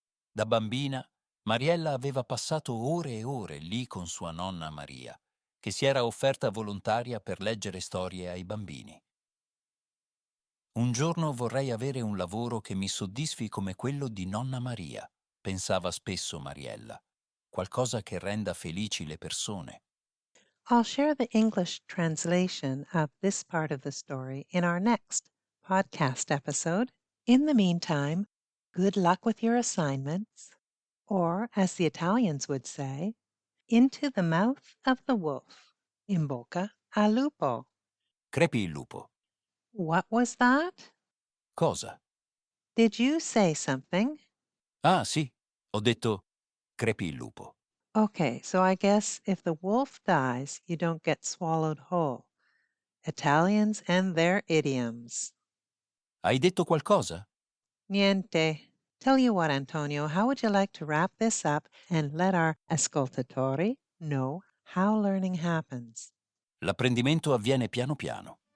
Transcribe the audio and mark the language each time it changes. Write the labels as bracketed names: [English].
[Italian] Da bambina, Mariella aveva passato ore e ore lì con sua nonna Maria, che si era offerta volontaria per leggere storie ai bambini. Un giorno vorrei avere un lavoro che mi soddisfi come quello di nonna Maria, pensava spesso Mariella, qualcosa che renda felici le persone. [English] I'll share the English translation of this part of the story in our next podcast episode. In the meantime, good luck with your assignments, or as the Italians would say, into the mouth of the wolf, [Italian] in bocca al lupo. Crepì il lupo. [English] What was that? [Italian] Cosa? [English] Did you say something? [Italian] Ah, sì, ho detto crepì il lupo. [English] Okay, so I guess if the wolf dies, you don't get swallowed whole. Italians and their idioms. [Italian] Hai detto qualcosa? Niente. [English] Tell you what, Antonio, how would you like to wrap this up and let our ascoltatori know how learning happens? [Italian] L'apprendimento avviene piano piano.